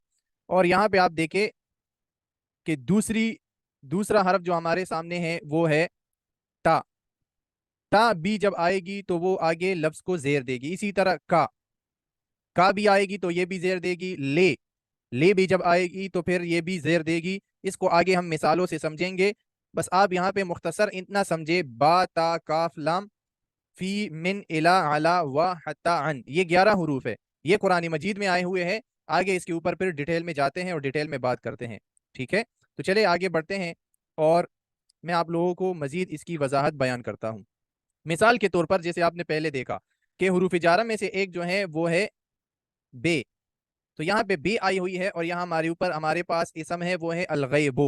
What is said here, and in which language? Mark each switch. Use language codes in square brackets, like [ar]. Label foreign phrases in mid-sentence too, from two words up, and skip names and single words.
[ur] اور یہاں پہ آپ دیکھیں کہ دوسرا حرف جو ہمارے سامنے ہے وہ ہے تا۔ تا بھی جب آئے گی تو وہ آگے لفظ کو زیر دے گی۔ اسی طرح کا بھی آئے گی تو یہ بھی زیر دے گی۔ لے بھی جب آئے گی تو پھر یہ بھی زیر دے گی۔ اس کو آگے ہم مثالوں سے سمجھیں گے، بس آپ یہاں پہ مختصر اتنا سمجھے: [ar] با تا کاف لام فی من الا علا و حتا عن، [ur] یہ 11 حروف ہے، یہ قرآن مجید میں آئے ہوئے ہیں۔ آگے اس کے اوپر پھر ڈیٹیل میں جاتے ہیں اور ڈیٹیل میں بات کرتے ہیں، ٹھیک ہے۔ تو چلے آگے بڑھتے ہیں اور میں آپ لوگوں کو مزید اس کی وضاحت بیان کرتا ہوں۔ مثال کے طور پر جیسے آپ نے پہلے دیکھا کہ حروف جارہ میں سے ایک جو ہے وہ ہے بے، تو یہاں پہ بے آئی ہوئی ہے، اور یہاں ہمارے پاس اسم ہے وہ ہے الغیبو۔